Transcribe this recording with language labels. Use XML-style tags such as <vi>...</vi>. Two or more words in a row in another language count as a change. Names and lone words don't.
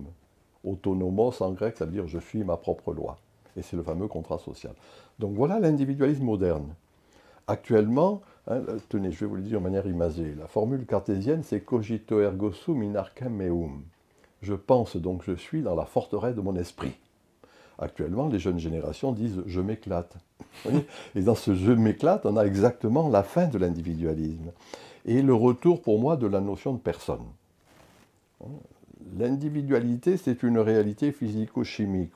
<fr>Autonomos en grec, ça veut dire je suis ma propre loi. Et c'est le fameux contrat social. Donc voilà l'individualisme moderne. Actuellement, hein, tenez, je vais vous le dire de manière imagée, la formule cartésienne, c'est</fr> <la>cogito ergo sum in arcem meum.</la> <fr>Je pense donc je suis dans la forteresse de mon esprit. Actuellement, les jeunes générations disent je m'éclate. Et dans ce je m'éclate, on a exactement la fin de l'individualisme. Et le retour pour moi de la notion de personne. L'individualité, c'est une réalité physico-chimique.</fr>